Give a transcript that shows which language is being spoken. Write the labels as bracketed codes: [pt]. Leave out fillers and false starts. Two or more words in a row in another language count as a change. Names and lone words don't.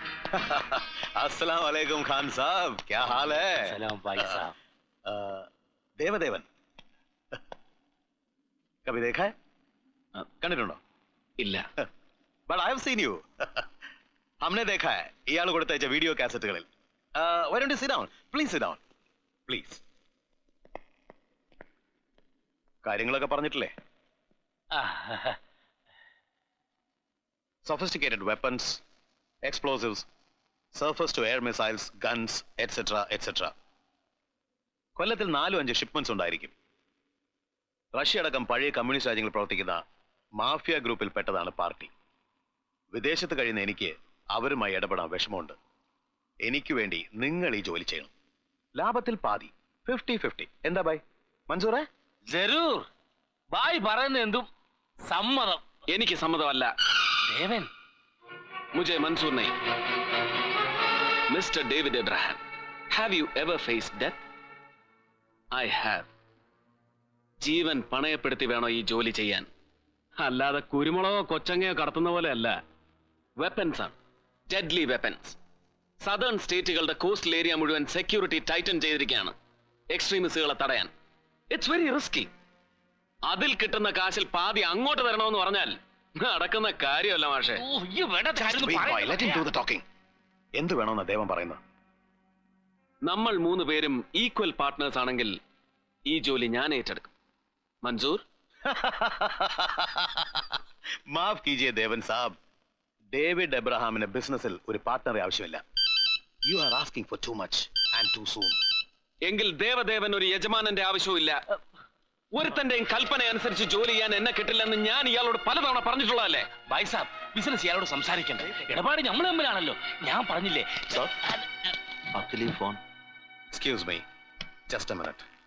[hi] अस्सलाम वालेकुम खान साहब, क्या हाल है? सलाम भाई साब. देवदेवन कभी देखा है? [ml] കണ്ടിട്ടുണ്ടോ? ഇല്ല. [en] But I have seen you. [hi] हमने देखा है [ml] ഇയാൾ കൊടുത്തയച്ച വീഡിയോ കാസറ്റുകളിൽ. [en] Why don't you sit down? Please sit down. Please. [ml] കാര്യങ്ങളൊക്കെ പറഞ്ഞിട്ടില്ലേ? ആ, [en] Sophisticated weapons, explosives, surface to air missiles, guns, etc. etc. [ml] കൊല്ലത്തിൽ 4-5 ഷിപ്മെന്റ്സ് ഉണ്ടായിരിക്കും. റഷ്യ അടക്കം പഴയ കമ്മ്യൂണിസ്റ്റ് രാജ്യങ്ങളിൽ പ്രവർത്തിക്കുന്ന മാഫിയ ഗ്രൂപ്പിൽ പെട്ടതാണ് പാർട്ടി. വിദേശത്ത് കഴിയുന്ന എനിക്ക് അവരുമായി ഇടപെടാൻ വിഷമമുണ്ട്. എനിക്ക് വേണ്ടി നിങ്ങൾ ഈ ജോലി ചെയ്യണം. ലാഭത്തിൽ പാതി, 50-50. എന്താ ബൈ മൻസൂറേ? ജരൂർ. ഭായ് പറയുന്ന എന്തും സമ്മതം. എനിക്ക് സമ്മതമല്ല. ദേവൻ, [hi] मुझे मंजूर नहीं. [ml] മിസ്റ്റർ ഡേവിഡ് എബ്രഹാം, [en] Have you ever faced death? I have. [ml] ജീവൻ പണയപ്പെടുത്തി വേണോ ഈ ജോലി ചെയ്യാൻ, അല്ലാതെ കുരുമുളകോ കൊച്ചങ്ങയോ കടത്തുന്ന പോലെ അല്ല. വെപ്പൻസ് ആണ്, [en] deadly weapons. southern states coastal area [ml] മുഴുവൻ [en] security tighten [ml] ചെയ്തിരിക്കുകയാണ് എക്സ്ട്രീമിസ്റ്റുകളെ തടയാൻ. [en] It's very risky. [ml] അതിൽ കിട്ടുന്ന കാശിൽ പാതി അങ്ങോട്ട് തരണമെന്ന് പറഞ്ഞാൽ നടക്കുന്ന കാര്യമല്ല മാഷേ. ഓ, ഈ വേണ്ടതായിരുന്നു പറയുന്നത്. എന്ത് വേണമെന്നാ ദേവൻ പറയുന്നത്? നമ്മൾ 3 പേരും [en] equal partners [ml] ആണെങ്കിൽ ഈ ജോലി ഞാൻ ഏറ്റെടുക്കും. മൻസൂർ? [hi] माफ़ कीजिए [ml] ദേവൻ സാബ്, ഡേവിഡ് എബ്രഹാമിന് ബിസിനസ്സിൽ ഒരു പാർട്ട്ണറെ ആവശ്യമില്ല. [en] You are asking for too much and too soon. [ml] എങ്കിൽ ദേവദേവൻ ഒരു യജമാനന്റെ ആവശ്യമില്ല. ഒരുത്തന്റെയും കൽപ്പന അനുസരിച്ച് ജോലി ചെയ്യാൻ എന്നെ കിട്ടില്ലെന്ന് ഞാൻ ഇയാളോട് പലതവണ പറഞ്ഞിട്ടുള്ളതല്ലേ? [hi] भाई साब, [ml] ബിസിനസ് ഇയാളോട് സംസാരിക്കണ്ടേ? ഇടപാട് നമ്മൾ തമ്മിലാണല്ലോ. ഞാൻ പറഞ്ഞില്ലേ. [en] Phone. Excuse me, just a minute.